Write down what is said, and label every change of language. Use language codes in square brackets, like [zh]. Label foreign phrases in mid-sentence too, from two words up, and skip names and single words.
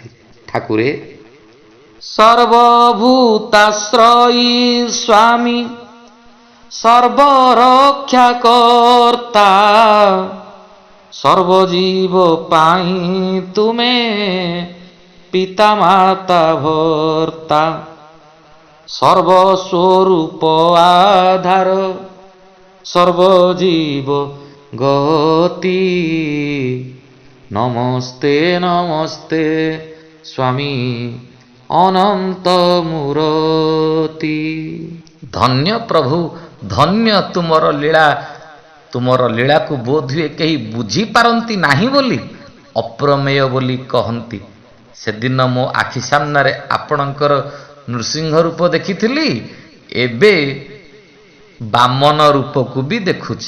[or] ଠାକୁରେ ସର୍ବଭୂତାଶ୍ରୟୀ ସ୍ୱାମୀ ସର୍ବରକ୍ଷାକର୍ତ୍ତା, ସର୍ବଜୀବ ପାଇଁ ତୁମେ ପିତା ମାତା ଭର୍ତ୍ତା, ସର୍ବସ୍ୱରୂପ ଆଧାର ସର୍ବଜୀବ ଗତି, ନମସ୍ତେ ନମସ୍ତେ ସ୍ୱାମୀ ଅନନ୍ତ ମୂରତି। ଧନ୍ୟ ପ୍ରଭୁ, ଧନ୍ୟ ତୁମର ଲୀଳା, ତୁମର ଲୀଳାକୁ ବୋଧହୁଏ କେହି ବୁଝିପାରନ୍ତି ନାହିଁ ବୋଲି ଅପ୍ରମେୟ ବୋଲି କହନ୍ତି। ସେଦିନ ମୋ ଆଖି ସାମ୍ନାରେ ଆପଣଙ୍କର ନୃସିଂହ ରୂପ ଦେଖିଥିଲି, ଏବେ ବାମନ ରୂପକୁ ବି ଦେଖୁଛି।